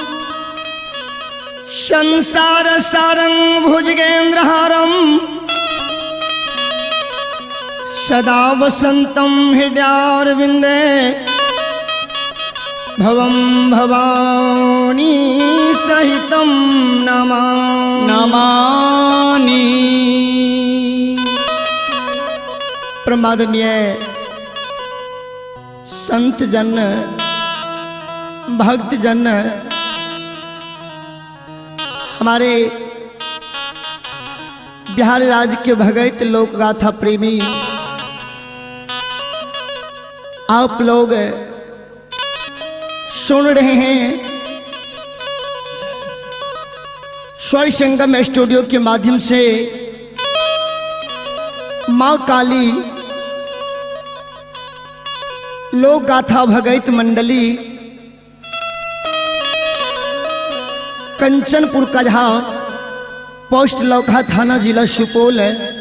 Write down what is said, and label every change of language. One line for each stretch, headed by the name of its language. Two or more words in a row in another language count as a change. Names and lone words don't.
Sanskrit: संसार सारं भुजगेन्द्रहारं सदा वसन्तं हृदयारविन्दे भवं भवानी सहितं नमामि।
Hindi: प्रमादनीय संत जन भक्त जन हमारे बिहार राज्य के भगत लोक गाथा प्रेमी आप लोग सुन रहे हैं स्वर संगम स्टूडियो के माध्यम से माँ काली लोक गाथा भगत मंडली कंचनपुर कजहा पोस्ट लौका थाना जिला सुपौल है।